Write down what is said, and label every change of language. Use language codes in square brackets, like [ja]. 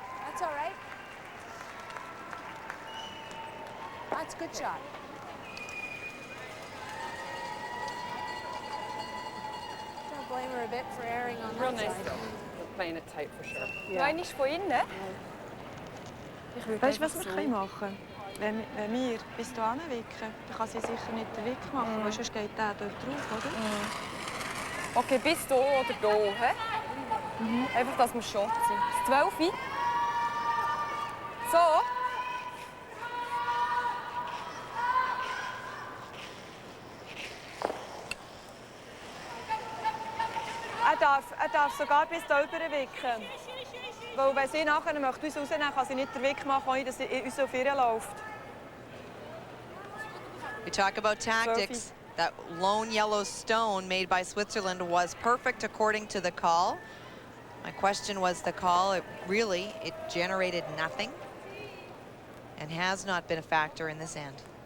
[en] That's all right. That's a good shot. Don't blame her a bit for erring on Real that nice side. though. We're playing it tight for sure. [de] Ja. Einer ist von innen. Weißt du, was wir machen können? Wenn wir bis hierhin wicken, dann kann sie sicher nicht den Wick machen, weil sonst geht der dort drauf, oder? Okay, bis hier oder hier. He? Einfach, dass wir Shot sind. 12. So. Er darf sogar bis hier rüber wicken. Weil wenn sie nachher möchte uns rausnehmen, kann sie nicht den Wick machen, ohne dass sie uns auf ihr läuft. [en] We talk about tactics. That lone yellow stone made by Switzerland was perfect according to the call. My question was the call. It generated nothing and has not been a factor in this end.